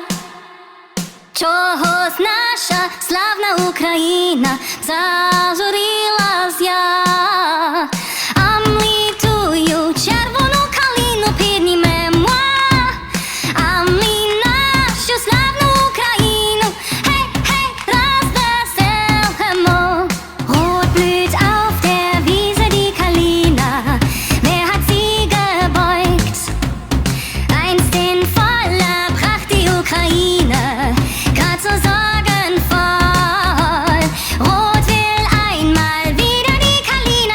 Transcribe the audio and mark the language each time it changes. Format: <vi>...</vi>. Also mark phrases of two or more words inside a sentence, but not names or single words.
<uk>Чогось наша славна Україна зажурилася. А ми тую червону калину піднімемо, а ми нашу славну Україну гей, гей, розвеселимо.</uk> <de>Rot blüht auf der Wiese die Kalina, wer hat sie gebeugt? Einst in voller Pracht die Ukraine, grad so sorgenvoll. Rot will einmal wieder die Kalina</de>